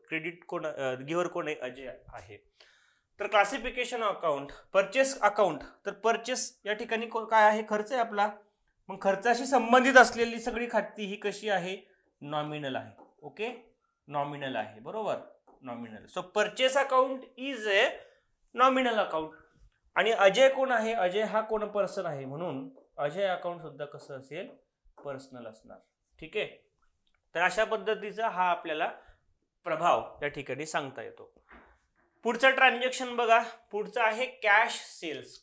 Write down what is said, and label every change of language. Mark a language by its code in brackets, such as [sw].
[mr] Credit कोण, giver कोण आहे, अजय आहे. तर क्लासिफिकेशन अकाउंट, परचेस अकाउंट, तर परचेस या ठिकाणी काय आहे, खर्च आहे आपला. मग खर्चाशी संबंधित असलेली सगळी खाती ही कशी आहे, नॉमिनल आहे. ओके, नॉमिनल आहे, बरोबर, nominal. [en] So purchase account is a nominal account. [mr] आणि अजय कोण आहे, अजय हा कोण पर्सन आहे, म्हणून अजय अकाउंट सुद्धा कसं असेल, पर्सनल असणार. ठीक आहे. तर अशा पद्धतीचा हा आपल्याला प्रभाव या ठिकाणी सांगता येतो. पुढचं ट्रान्झॅक्शन बघा, पुढचं आहे कॅश सेल्स.